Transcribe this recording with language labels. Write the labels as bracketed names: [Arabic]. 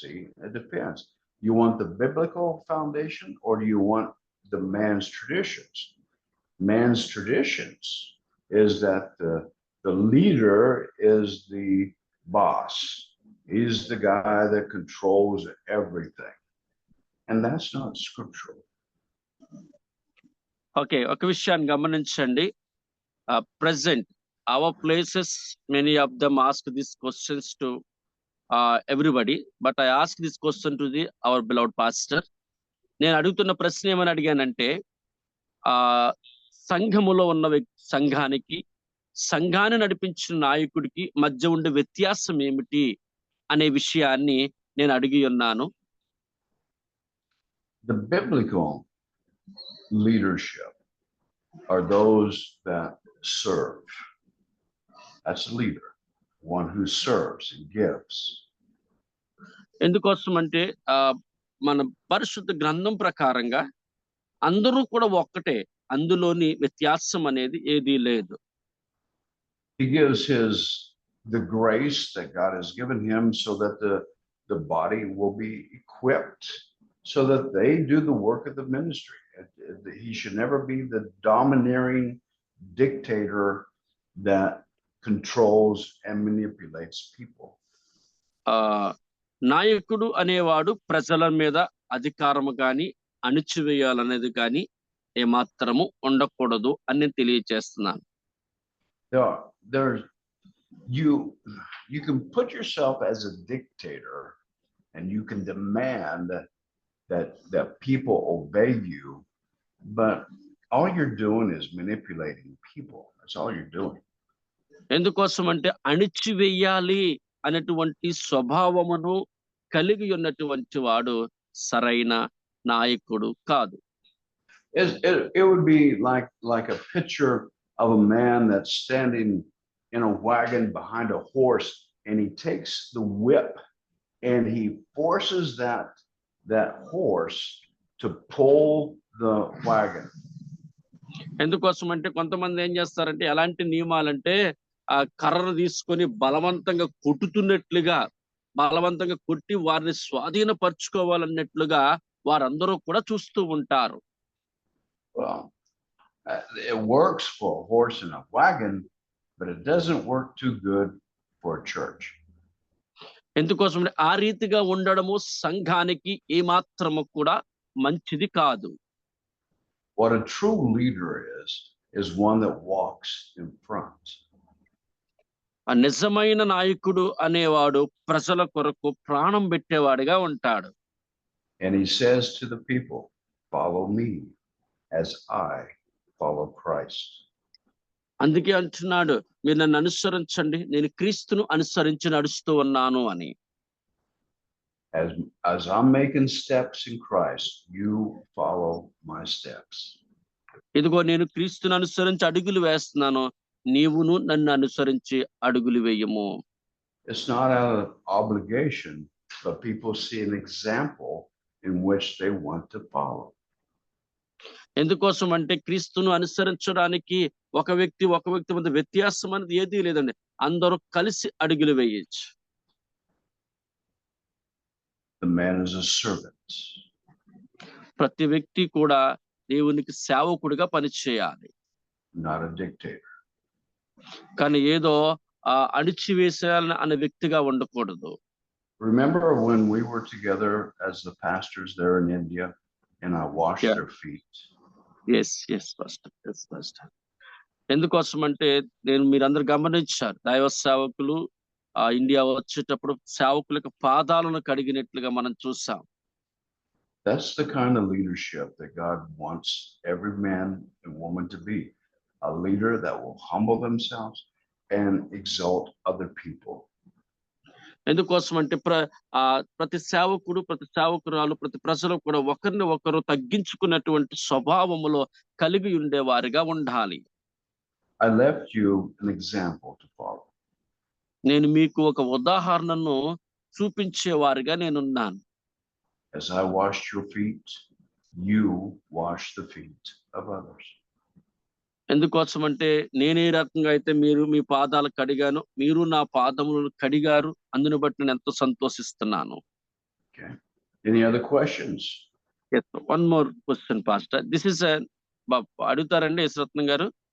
[English] See, it depends. You want the biblical foundation or do you want the man's traditions? Man's traditions is that the leader is the boss. He's the guy that controls everything. And that's not scriptural. [Telugu] Okay, ఒక విషయాన్ని గమనించండి. [English] Present our places, many of them ask these questions to everybody, but I ask this question to our beloved pastor. [Telugu] నేను అడుగుతున్న ప్రశ్న ఏమని అడిగానంటే సంఘములో ఉన్న సంఘాన్ని నడిపించిన నాయకుడికి మధ్య ఉండే వ్యత్యాసం ఏమిటి అనే విషయాన్ని నేను అడిగి ఉన్నాను. [English] The biblical leadership are those that serve. That's a leader, one who serves and gives. [Telugu] ఎందుకోసం అంటే మన పరిశుద్ధ గ్రంథం ప్రకారంగా అందరూ కూడా ఒక్కటే, అందులోని వ్యత్యాసం అనేది ఏదీ లేదు. [English] He gives the grace that God has given him so that the body will be equipped so that they do the work of the ministry. He should never be the domineering dictator that controls and manipulates people. [Telugu] నాయకుడు అనేవాడు ప్రజల మీద అధికారము గాని అణిచివేయాలనేది కానీ ఏమాత్రము ఉండకూడదు అని తెలియజేస్తున్నాను. [English] There's you can put yourself as a dictator and you can demand that people obey you, but all you're doing is manipulating people. That's all you're doing. [Telugu] ఎందుకోసం అంటే అణిచివేయాలి అనేటువంటి స్వభావమును కలిగి ఉన్నటువంటి వాడు సరైన నాయకుడు కాదు. [English] It would be like a picture of a man that's standing in a wagon behind a horse, and he takes the whip and he forces that horse to pull the wagon. [Telugu] ఎందుకోసం అంటే కొంతమంది ఏం చేస్తారంటే ఎలాంటి నియమాలంటే ఆ కర్రను తీసుకొని బలవంతంగా కొట్టుతున్నట్లుగా, బలవంతంగా కొట్టి వారిని స్వాధీనపరుచుకోవాలన్నట్లుగా వారందరూ కూడా చూస్తూ ఉంటారు. [English] Well, it works for a horse and a wagon, but it doesn't work too good for a church. [Telugu] ఎందుకోసం అంటే ఆ రీతిగా ఉండడము సంఘానికి ఏమాత్రము కూడా మంచిది కాదు. [English] What a true leader is one that walks in front. [Telugu] ఆ నిజమైన నాయకుడు అనేవాడు ప్రజల కొరకు ప్రాణం పెట్టేవాడిగా ఉంటాడు. [English] And he says to the people, follow me as I follow Christ. [Telugu] అందుకే అంటున్నాడు, మీరు నన్ను అనుసరించండి, నేను క్రీస్తును అనుసరించి నడుస్తూ ఉన్నాను అని. [English] As I'm making steps in Christ, you follow my steps. [Telugu] ఇదిగో నేను క్రీస్తును అనుసరించి అడుగులు వేస్తున్నాను, నీవును నన్ను అనుసరించి అడుగులు వేయము. [English] It's not out of obligation, but people see an example in which they want to follow. [Telugu] ఎందుకోసం అంటే క్రీస్తును అనుసరించడానికి ఒక వ్యక్తి మధ్య వ్యత్యాసం అనేది ఏదీ లేదండి. అందరూ కలిసి అడుగులు వేయచ్చు. [English] The man is a servant. [Telugu] ప్రతి వ్యక్తి కూడా దేవునికి సేవకుడిగా పనిచేయాలి. [English] Not a dictator. [Telugu] కానీ ఏదో అణిచివేసేయాలని అనే వ్యక్తిగా ఉండకూడదు. [English] Remember when we were together as the pastors there in India and I washed their feet? Yes, pastor. [Telugu] ఎందుకోసం అంటే మీరందరూ గమనించారు, దైవ సేవకులు ఇండియా వచ్చేటప్పుడు సేవకులకు పాదాలను కడిగినట్లుగా మనం చూసాం. [English] That's the kind of leadership that God wants every man and woman to be. A leader that will humble themselves and exalt other people. [Telugu] ఎందుకోసం అంటే ప్రతి సేవకుడు, ప్రతి సేవకురాలు, ప్రతి ప్రజలు కూడా ఒకరిని ఒకరు తగ్గించుకున్నటువంటి స్వభావములో కలిగి ఉండేవారిగా ఉండాలి. [English] I left you an example to follow. [Telugu] నేను మీకు ఒక ఉదాహరణను చూపించేవారిగా నేనున్నాను. [English] As I washed your feet, you wash the feet of others. [Telugu] ఎందుకోసం అంటే నేనే రకంగా అయితే మీరు మీ పాదాలు కడిగాను, మీరు నా పాదములను కడిగారు. అందుని బట్టి నేను ఎంతో సంతోషిస్తున్నాను. [English] Okay. Any other questions? Yes, one more question, Pastor. This is [Telugu] అడుగుతారండి యశ్రత్నం గారు?